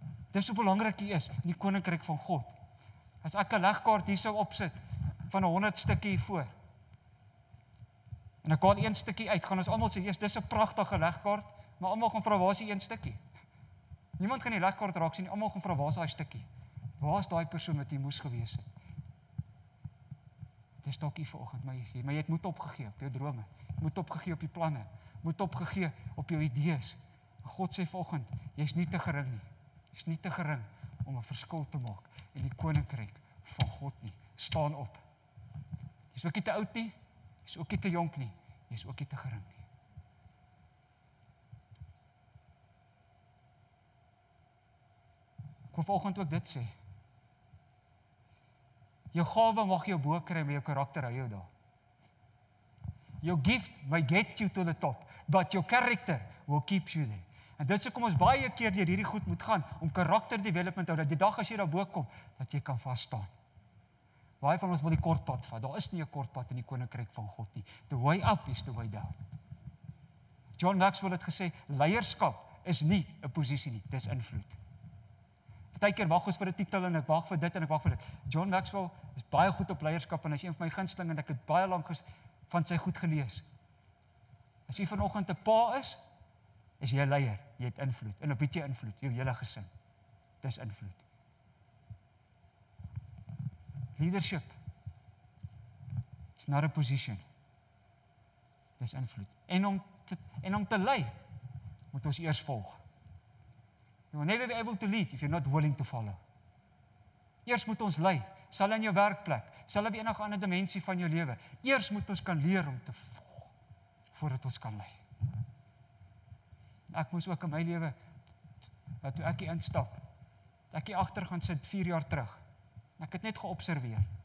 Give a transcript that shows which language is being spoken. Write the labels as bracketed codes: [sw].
[af] Dis hoe belangrik jy is in die koninkryk van God. As ek 'n legkaart hier sou opsit van 100 stukkie hier voor, en ek haal 1 stukkie uit, gaan ons almal sê, dis 'n pragtige legkaart, maar almal gaan vra, waar is die 1 stukkie? Niemand kan die legkaart raak sien, almal gaan vra, waar is daai stukkie? Waar is daai persoon wat hier moes gewees het? Dis dalk hier vanoggend, maar jy het moed opgegee op jou drome, moed opgegee op die planne, moed opgegee op jou idees. God sê vanoggend, jy's nie te gering nie. Jy's nie te gering om 'n verskil te maak in die koninkryk van God nie. staan op. Jy's ook nie te oud nie, jy's ook nie te jonk nie, jy's ook nie te gering nie. Ek wil vanoggend ook dit sê. Jou gawe mag jou bo kry, maar jou karakter hou jou daar. [en] Your gift may get you to the top, but your character will keep you there. [af] En dit is hoekom ons baie keer deur hierdie goed moet gaan, om karakter development te hou, dat die dag as jy daar bo kom, dat jy kan vas staan. Baie van ons wil die kort pad vat. Daar is nie 'n kort pad in die koninkryk van God nie. [en] The way up is the way down. [af] John Maxwell het gesê, leierskap is nie 'n posisie nie, dis invloed. Partykeer wag ons vir 'n titel en ek wag vir dit en ek wag vir dit. John Maxwell is baie goed op leierskap en hy is een van my gunsteling en ek het baie lank van sy goed gelees. As jy vanoggend 'n pa is jy 'n leier, jy het invloed. En op het jy invloed, jou hele gesin. Dis invloed. [en] Leadership. It's not a position. [af] Dis invloed. En om te lei, moet ons eers volg. [en] You will never be able to lead if you're not willing to follow. [af] Eers moet ons lei, sal in jou werkplek, sal op enige ander dimensie van jou lewe. Eers moet ons kan leer om te volg, voordat ons kan lei. Ek moes ook in my lewe, toe ek hier instap, ek hier agter gaan sit 4 jaar terug. Ek het net geobserveer.